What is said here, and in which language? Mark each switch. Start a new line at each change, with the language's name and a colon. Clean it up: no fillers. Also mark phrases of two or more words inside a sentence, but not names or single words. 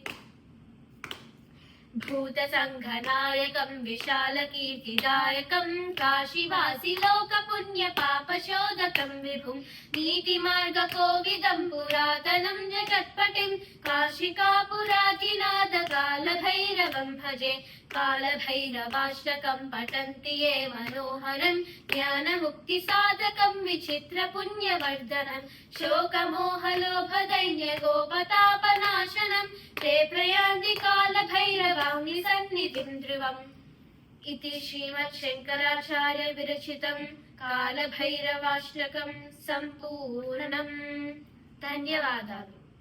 Sanskrit: భూతసంఘనాయకం విశాలకీర్తిదాయకం కాశీవాసిలోకపుణ్యపాపశోధకం విభుం నీతిమార్గకోవిదం పురాతనం జగత్పటిం కాశికాపురాధినాథ కాలభైరవం భజే. కాలభైరవాష్టకం పఠन्ति ये మనోహరం జ్ఞానముక్తిసాధకం విచిత్రపుణ్యవర్ధనం శోకమోహలోభదైన్యగోపతాపనాశనం ते प्रयान्ति कालभैरवाङ्घ्रि सन्निधिं ध्रुवम्. इति श्रीमच्छङ्कराचार्य विरचितं कालभैरवाष्टकं सम्पूर्णम्.
Telugu: ధన్యవాదాలు.